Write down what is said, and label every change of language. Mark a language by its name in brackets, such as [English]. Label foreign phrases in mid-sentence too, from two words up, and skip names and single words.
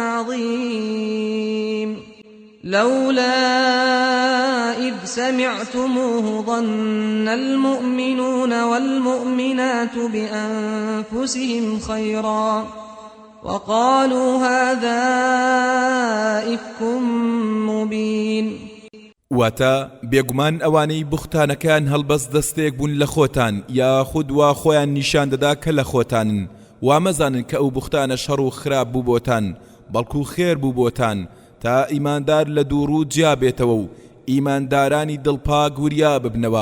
[Arabic] عظيم لولا إذ سمعتموه ظن المؤمنون والمؤمنات بأنفسهم خيرا وقالوا هذا إفك مبين. [Central Kurdish] واتە بێگومان ئەوانەی بوختانەکان هەڵبەست دەستێک بوون لە خۆتان یاخود وا خۆیان نیشان دەدا کە لە خۆتانن، وا مەزانن کە ئەو بوختانە شەڕ و خراپ بوو بۆتان، بەڵکو خێر بوو بۆتان تا ئیماندار لە دووڕوو جیا بێتەوە و ئیماندارانی دڵپاک وریا ببنەوە.